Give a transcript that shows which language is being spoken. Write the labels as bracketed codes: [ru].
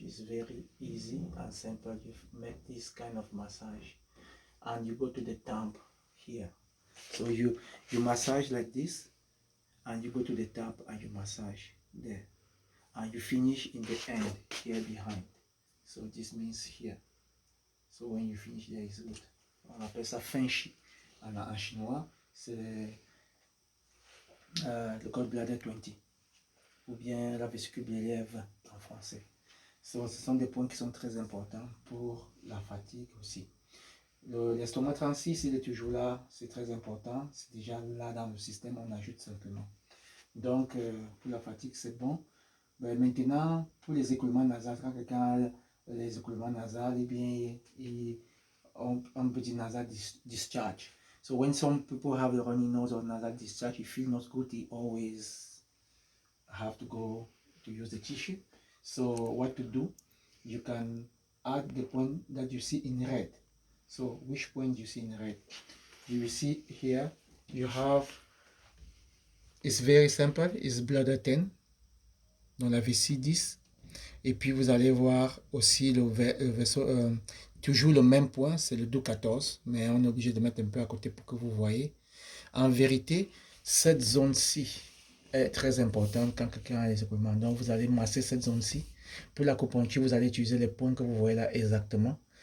[en] It's very easy and simple. You make this kind of massage, and you go to the thumb here. So you massage like this, and you go to the top and you massage there, and you finish in the end here behind. So this means here. So when you finish there, it's good. [fr] On appelle ça fin chi en chinois. C'est le gallbladder 20 ou bien la vésicule biliaire 20 en français. So, ce sont des points qui sont très importants pour la fatigue aussi. L'estomac 36, il est toujours là, c'est très important. C'est déjà là dans le système, on ajoute simplement. Donc, pour la fatigue, c'est bon. Ben, maintenant, pour les écoulements nasales, quand quelqu'un a les écoulements nasales, eh bien, on peut dire nasal discharge. [en] So when some people have the runny nose or nasal discharge, you feel not good, they always have to go to use the tissue. So what to do? You can add the point that you see in red. So which point you see in red? You will see here, you have, it's very simple, it's bladder 10, [fr] dans la vessie 10. Et puis vous allez voir aussi le vaisseau, toujours le même point, c'est le 12-14, mais on est obligé de mettre un peu à côté pour que vous voyez. En vérité, cette zone-ci est très importante quand quelqu'un a les équipements. Donc vous allez masser cette zone-ci. Pour l'acupuncture, vous allez utiliser les points que vous voyez là exactement.